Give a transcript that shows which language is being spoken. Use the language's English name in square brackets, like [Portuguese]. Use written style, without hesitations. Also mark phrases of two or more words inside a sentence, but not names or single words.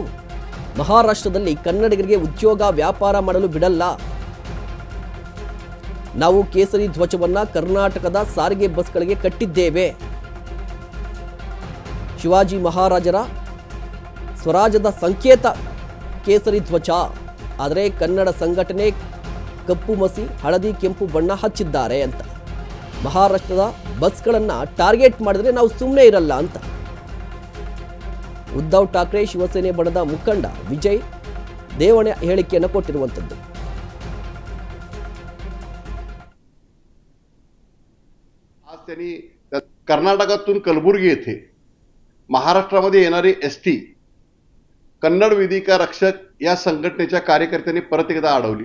[Kannada] ಮಹಾರಾಷ್ಟ್ರದಲ್ಲಿ ಕನ್ನಡಿಗರಿಗೆ ಉದ್ಯೋಗ ವ್ಯಾಪಾರ ಮಾಡಲು ಬಿಡಲ್ಲ, ನಾವು ಕೇಸರಿ ಧ್ವಜವನ್ನ ಕರ್ನಾಟಕದ ಸಾರಿಗೆ ಬಸ್ಗಳಿಗೆ ಕಟ್ಟಿದ್ದೇವೆ, ಶಿವಾಜಿ ಮಹಾರಾಜರ ಸ್ವರಾಜ್ಯದ ಸಂಕೇತ ಕೇಸರಿ ಧ್ವಜ, ಆದರೆ ಕನ್ನಡ ಸಂಘಟನೆ ಕಪ್ಪು ಮಸಿ ಹಳದಿ ಕೆಂಪು ಬಣ್ಣ ಹಚ್ಚಿದ್ದಾರೆ ಅಂತ. ಮಹಾರಾಷ್ಟ್ರದ ಬಸ್ಗಳನ್ನು ಟಾರ್ಗೆಟ್ ಮಾಡಿದ್ರೆ ನಾವು ಸುಮ್ಮನೆ ಇರಲ್ಲ ಅಂತ ಉದ್ಧವ್ ಠಾಕ್ರೆ ಶಿವಸೇನೆ ಬಣದ ಮುಖಂಡ ವಿಜಯ್ ದೇವಣೆ ಹೇಳಿಕೆಯನ್ನು ಕೊಟ್ಟಿರುವಂಥದ್ದು. [Marathi] आज त्यांनी कर्नाटकातून कलबुर्गी येथे महाराष्ट्रामध्ये येणारी एसटी कन्नड वेदिका रक्षक या संघटनेच्या कार्यकर्त्यांनी परत एकदा अडवली.